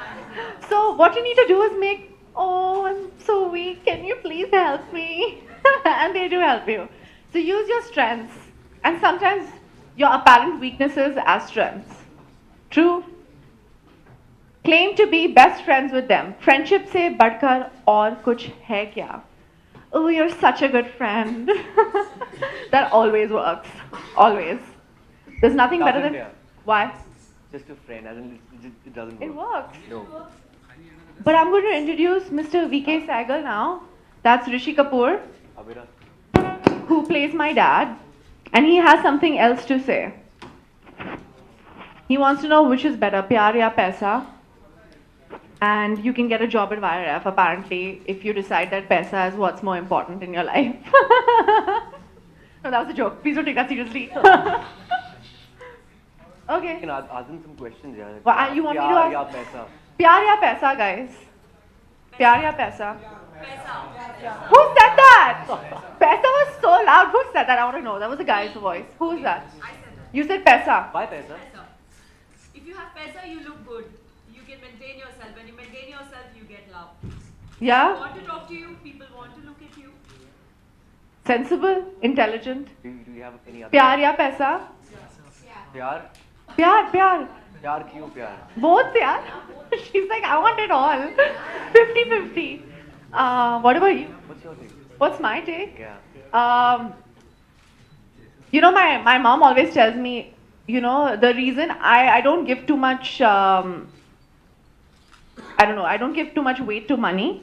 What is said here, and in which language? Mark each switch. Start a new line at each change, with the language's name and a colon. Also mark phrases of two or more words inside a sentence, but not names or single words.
English: So what you need to do is make, oh, I'm so weak, can you please help me? And they do help you. So use your strengths and sometimes your apparent weaknesses as strengths. True? Claim to be best friends with them.
Hindi: Friendship से बढ़कर और कुछ है क्या?
English: Oh, you're such a good friend. That always works. Always. There's nothing better than... Why? Just a friend, it doesn't work. It works. No. But I'm going to introduce Mr. VK Sehgal now. That's Rishi Kapoor, who plays my dad. And he has something else to say. He wants to know which is better,
Hindi: प्यार या पैसा.
English: And you can get a job at YRF apparently if you decide that paisa is what's more important in your life. No, that was a joke. Please don't take that seriously. Okay. You can ask them some questions, yeah. Well, you want me to ask?
Hindi: प्यार या पैसा. प्यार या पैसा, guys. प्यार या पैसा.
English: Who said that? Paisa was so loud. Who said that? I want to know. That was a guy's voice. Who is that? I said that. You said paisa. Why paisa? Paisa. If you have paisa, you look good. You can maintain yourself. When you maintain yourself, you get love. Yeah? People want to talk to you. People want to look at you. Sensible, intelligent. Do you have any other?
Hindi: प्यार या पैसा? Pyar? प्यार, प्यार. प्यार क्यों प्यार?
English: Both, yeah. She's like, I want it all. 50-50. What about you? What's your take? What's my take? Yeah. You know, my mom always tells me, you know, the reason I don't give too much, I don't give too much weight to money.